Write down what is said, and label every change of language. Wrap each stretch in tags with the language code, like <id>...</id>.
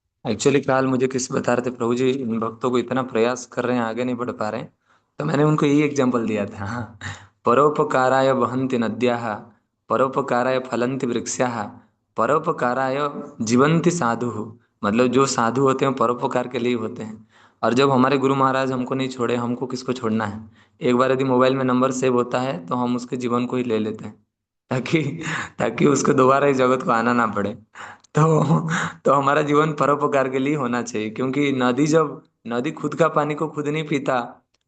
<hi>Actually काल मुझे किस बता रहे थे, प्रभु जी इन भक्तों को इतना प्रयास कर रहे हैं, आगे नहीं बढ़ पा रहे हैं, तो मैंने उनको यही एग्जांपल दिया था।</hi> <sa>परोपकाराय वहन्ति नद्याः, परोपकाराय फलन्ति वृक्षाः, परोपकाराय जीवन्ति साधुः।</sa> <hi>मतलब जो साधु होते हैं परोपकार के लिए होते हैं। और जब हमारे गुरु महाराज हमको नहीं छोड़े, हमको किसको छोड़ना है। एक बार यदि मोबाइल में नंबर सेव होता है तो हम उसके जीवन को ही ले लेते हैं, ताकि ताकि उसको दोबारा इस जगत को आना ना पड़े। तो हमारा जीवन परोपकार के लिए होना चाहिए, क्योंकि नदी खुद का पानी को खुद नहीं पीता।</hi>